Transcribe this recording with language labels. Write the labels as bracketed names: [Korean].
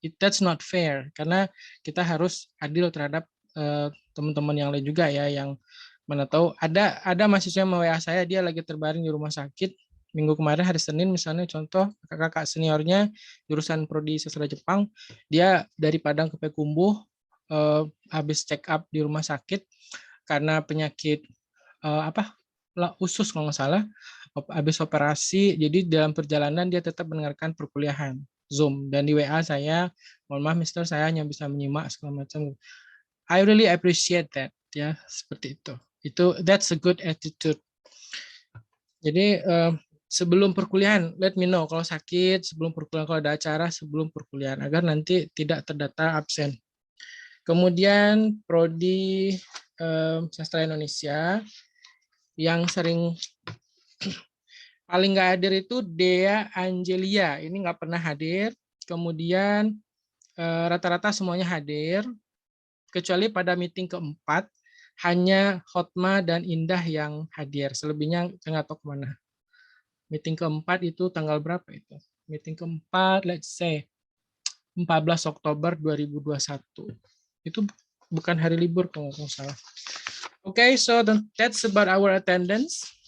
[English] That's not fair, [Indonesian] karena kita harus adil terhadap teman-teman yang lain juga ya, yang mana tahu ada mahasiswa yang WA saya, dia lagi terbaring di rumah sakit minggu kemarin hari Senin misalnya, contoh kakak seniornya jurusan prodi sastra Jepang, dia dari Padang ke Payakumbuh habis check up di rumah sakit karena penyakit usus kalau nggak salah, habis operasi, jadi dalam perjalanan dia tetap mendengarkan perkuliahan Zoom, dan di WA saya, mohon maaf Mister, saya hanya bisa menyimak segala macam. [English] I really appreciate that [Indonesian] ya, seperti itu [English] that's a good attitude. [Indonesian] Jadi sebelum perkuliahan [English] let me know [Indonesian] kalau sakit, sebelum perkuliahan, kalau ada acara sebelum perkuliahan, agar nanti tidak terdata absen. Kemudian prodi sastra Indonesia yang sering paling nggak hadir itu Dea Angelia, ini nggak pernah hadir. Kemudian rata-rata semuanya hadir, kecuali pada meeting keempat hanya Hotma dan Indah yang hadir. Selebihnya saya nggak tahu kemana. Meeting keempat itu tanggal berapa itu? Meeting keempat, [English] let's say [Indonesian] 14 Oktober 2021. Itu bukan hari libur kalau nggak salah. [English] Okay, so that's about our attendance.